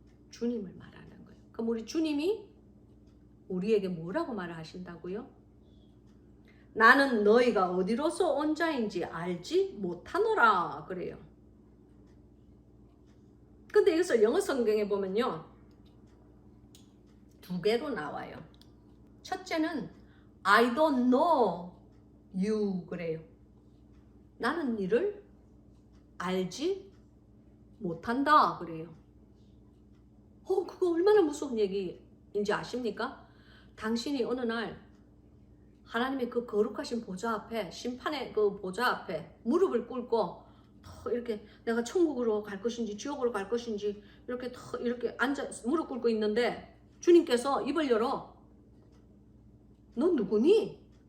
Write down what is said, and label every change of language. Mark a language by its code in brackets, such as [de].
[ko] 주님을 말하는 거예요. 그럼 우리 주님이 우리에게 뭐라고 말하신다고요? 나는 너희가 어디로서 온 자인지 알지 못하노라 그래요. 근데 여기서 영어 성경에 보면요, 두 개로 나와요. 첫째는 [en] I don't know you [ko] 그래요. 나는 너를 알지 못한다 그래요. 그거 얼마나 무서운 얘기인지 아십니까? 당신이 어느 날 하나님의 그 거룩하신 보좌 앞에, 심판의 그 보좌 앞에 무릎을 꿇고 이렇게 내가 천국으로 갈 것인지 지옥으로 갈 것인지 이렇게 앉아 무릎 꿇고 있는데 주님께서 입을 열어. 너 누구니?